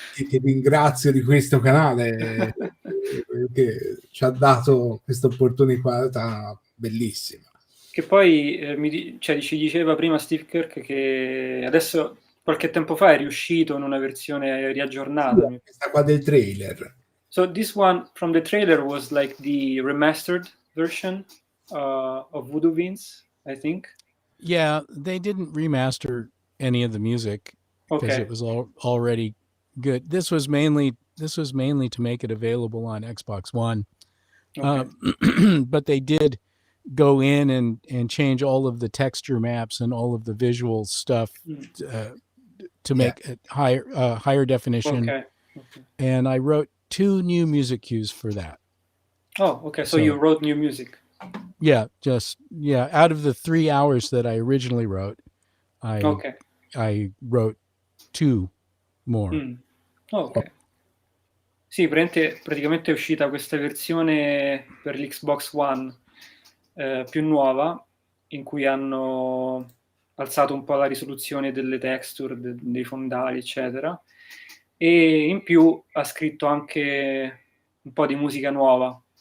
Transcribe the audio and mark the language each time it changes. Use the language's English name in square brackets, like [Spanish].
[Italian] che ringrazio di questo canale che ci ha dato questa opportunità bellissima. Che poi ci diceva prima Steve Kirk che adesso qualche tempo fa è riuscito in una versione riaggiornata. Sì, questa qua del trailer. [English] So this one from the trailer was like the remastered version of Voodoo Vince, I think. Yeah, they didn't remaster any of the music because it was already good. This was mainly to make it available on Xbox One. But they did go in and change all of the texture maps and all of the visual stuff to make it higher definition. And I wrote 2 new music cues for that. Oh, okay. So you wrote new music. Yeah, out of the 3 hours that I originally wrote, I wrote 2 more. Ok. [Italian] Sì, praticamente è uscita questa versione per l'Xbox One più nuova, in cui hanno alzato un po' la risoluzione delle texture, dei fondali, eccetera, e in più ha scritto anche un po' di musica nuova.